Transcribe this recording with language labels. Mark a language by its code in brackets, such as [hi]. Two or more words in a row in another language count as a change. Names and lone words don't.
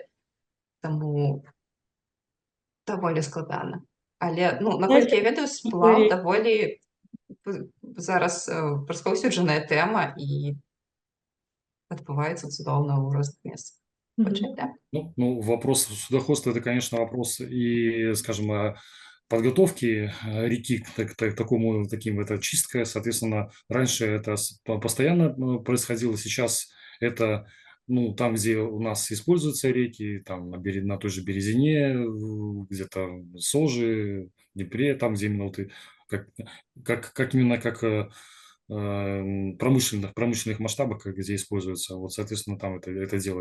[be] Таму даволі складана. Але, наколькі я ведаю, сплаў даволі зараз распаўсюджаная тэма і адбываецца цудоўна ў розных месцах. Мгм. [ru] Да? Ну, вопрос судоходства – это, конечно, вопрос и, скажем, подготовки реки к таким, это чистка, соответственно, раньше это постоянно происходило, сейчас это, там, где у нас используются реки, там, на той же Березине, где-то Сожи, Днепре, там, где именно вот как промышленных масштабах, где используется, вот, соответственно, там это делается.